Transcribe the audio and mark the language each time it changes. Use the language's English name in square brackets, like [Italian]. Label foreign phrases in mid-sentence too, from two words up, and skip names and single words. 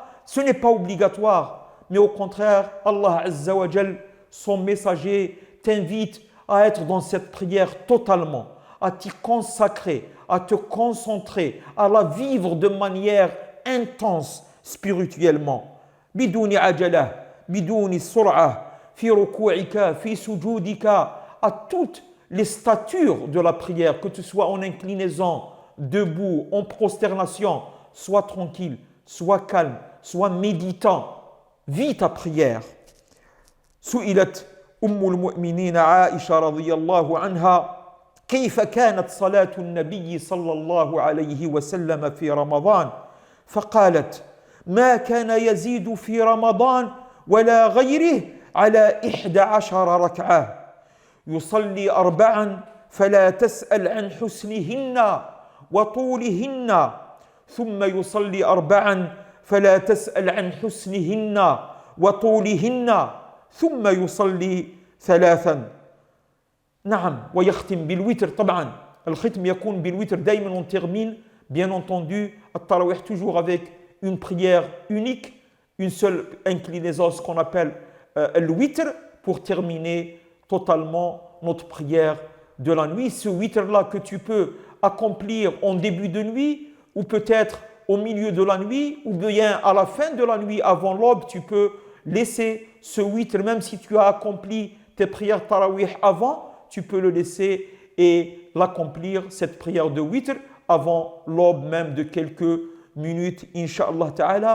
[French] Ce n'est pas obligatoire. Mais au contraire, [Arabic] الله عز وجل, [French] son messager, t'invite à être dans cette prière totalement, à t'y consacrer, à te concentrer, à la vivre de manière intense spirituellement. [Arabic] بدون عجلة بدون سرعة في ركوعك في سجودك, [French] à toutes les statures de la prière, que tu sois en inclinaison, debout, en prosternation, sois tranquille, sois calme, sois méditant, vis ta prière. [Arabic] سئلت المؤمنين عائشة رضي الله عنها كيف كانت صلاة النبي صلى الله عليه وسلم في رمضان فقالت ما كان يزيد في رمضان ولا غيره على 11 ركعة يصلي 4 فلا تسأل عن حسنهن وطولهن ثم يصلي 4 فلا تسأل عن حسنهن وطولهن ثم يصلي 3 نعم ويختم بالوتر طبعا الختم يكون بالوتر دائما [French] on termine bien entendu التراويح toujours avec une prière unique, une seule inclinaison, ce qu'on appelle le witr, pour terminer totalement notre prière de la nuit. Ce witr-là que tu peux accomplir en début de nuit, ou peut-être au milieu de la nuit, ou bien à la fin de la nuit, avant l'aube, tu peux laisser ce witr, même si tu as accompli tes prières tarawih avant, tu peux le laisser et l'accomplir, cette prière de witr, avant l'aube même de quelques minutes, [Arabic] إن شاء الله تعالى.